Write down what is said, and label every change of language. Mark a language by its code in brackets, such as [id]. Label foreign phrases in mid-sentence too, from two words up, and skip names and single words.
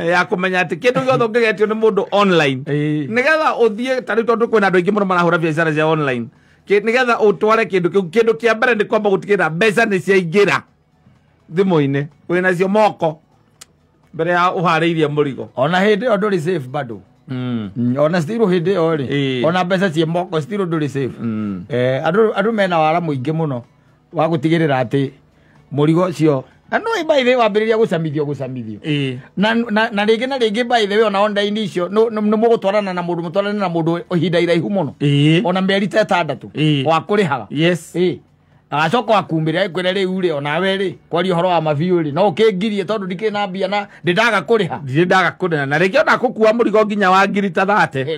[ki] ya kumenya ati kindu giothe ungigetio ni mundu online nigetha uthie tari tondu kwina andu aingi muno marahura biacara cia online nigetha utware kindu kia mbere ni kwamba gutigira mbeca ni ciaingira thimu-ini wina cio moko mbere ya uhariirie murigo. Ona hindi yo nduri safe bado. Ona still hindi yo ri ona mbeca cie moko still nduri safe. Andu mena wara muingi muno wa gutigirira ati murigo cio anu [en] by the way [ki] wambiriria gucamithio na ringi [en] by the way [ki] ona online icio no mugutwarana na mundu ihinda iraihu muno ona mieri 6 wa kurihaga. [en] Yes. [ki] Agacoka akumire ekwire riu ri ona we ri kwari horo wa mabiu ri no kingirie tondu ndikina mbia na ndaga kuriha na ringi ona gukua murigo nginya wa ngiri ta 30